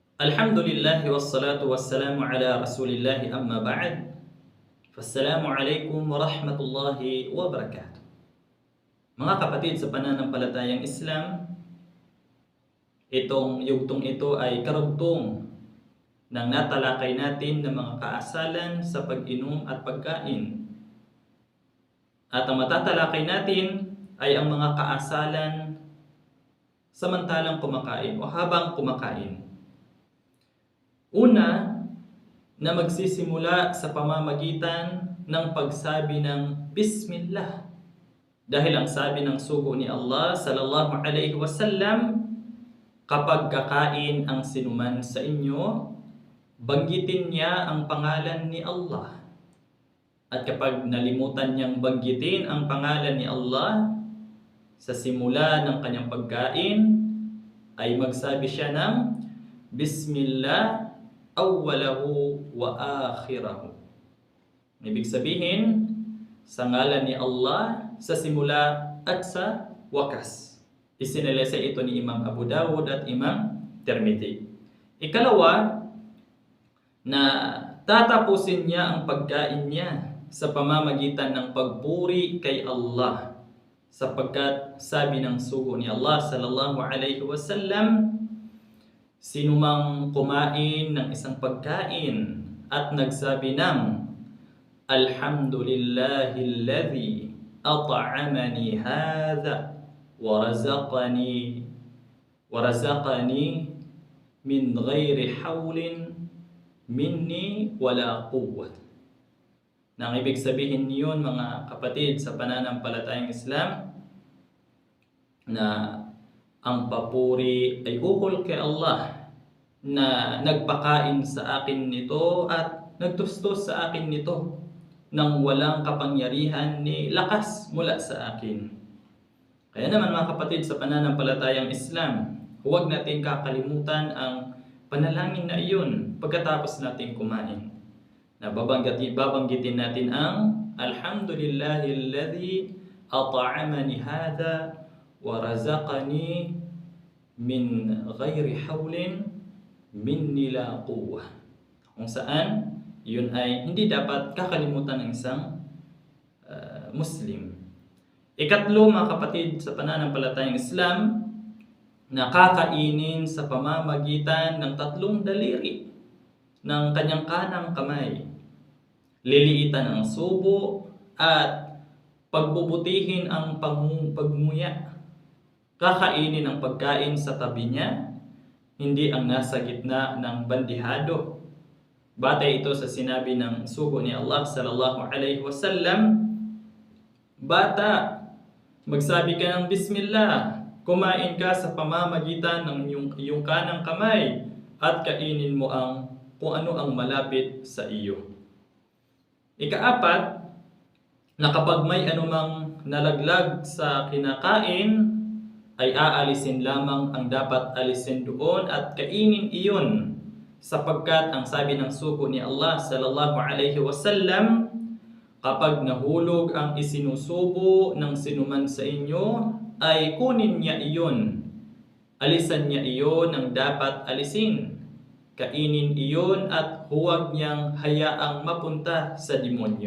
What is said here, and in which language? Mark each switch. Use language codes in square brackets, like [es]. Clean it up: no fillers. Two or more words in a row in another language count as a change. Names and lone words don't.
[ar] الحمد لله والصلاة والسلام على رسول الله أما بعد. فالسلام عليكم ورحمة الله وبركاته. [tl] Mga kapatid sa pananampalatayang Islam, itong yugtong ito ay karugtong ng natalakay natin ng mga kaasalan sa pag-inom at pagkain. At ang matatalakay natin ay ang mga kaasalan samantalang kumakain o habang kumakain. Una, na magsisimula sa pamamagitan ng pagsabi ng Bismillah. Dahil ang sabi ng sugo ni Allah [ar] صلى الله عليه وسلم, [tl] kapag kakain ang sinuman sa inyo, banggitin niya ang pangalan ni Allah. At kapag nalimutan niyang banggitin ang pangalan ni Allah sa simula ng kanyang pagkain, ay magsabi siya ng [ar] بسم الله أوله وآخره. [tl] Ibig sabihin, sa ngalan ni Allah, sa simula at sa wakas. Isinalesa ito ni Imam Abu Dawud at Imam Tirmidhi. Ikalawa, na tatapusin niya ang pagkain niya sa pamamagitan ng pagpuri kay Allah. Sapagkat sabi ng sugo ni Allah [ar] صلى الله عليه وسلم, [tl] sinumang kumain ng isang pagkain at nagsabi ng [ar] الحمد لله الذي أطعمني هذا ورزقني من غير حول مني ولا قوة. [tl] Nang ibig sabihin niyon, mga kapatid sa pananampalatayang Islam, na ang papuri ay ukol kay Allah na nagpakain sa akin nito at nagtustos sa akin nito nang walang kapangyarihan ni lakas mula sa akin. Kaya naman mga kapatid sa pananampalatayang Islam, huwag natin kakalimutan ang panalangin na iyon pagkatapos natin kumain. Na babanggitin natin ang [ar] الحمد لله الذي أطعمني هذا ورزقني من غير حول مني لا قوة. [tl] Kung saan, yun ay hindi dapat kakalimutan ng isang Muslim. Ikatlo mga kapatid sa pananampalatayang Islam, na kakainin sa pamamagitan ng tatlong daliri ng kanyang kanang kamay. Liliitan ang subo at pagbubutihin ang pagmuya. Kakainin ang pagkain sa tabi niya, hindi ang nasa gitna ng bandihado. Batay ito sa sinabi ng sugo ni Allah [ar] صلى الله عليه وسلم, [tl] bata, magsabi ka ng Bismillah, kumain ka sa pamamagitan ng iyong kanang kamay at kainin mo ang kung ano ang malapit sa iyo. Ikaapat, na kapag may anumang nalaglag sa kinakain, ay aalisin lamang ang dapat alisin doon at kainin iyon, sapagkat ang sabi ng sugo ni Allah [ar] صلى الله عليه وسلم, [tl] kapag nahulog ang isinusubo ng sinuman sa inyo, ay kunin niya iyon, alisan niya iyon ng dapat alisin, kainin iyon at huwag niyang hayaang mapunta sa demonyo.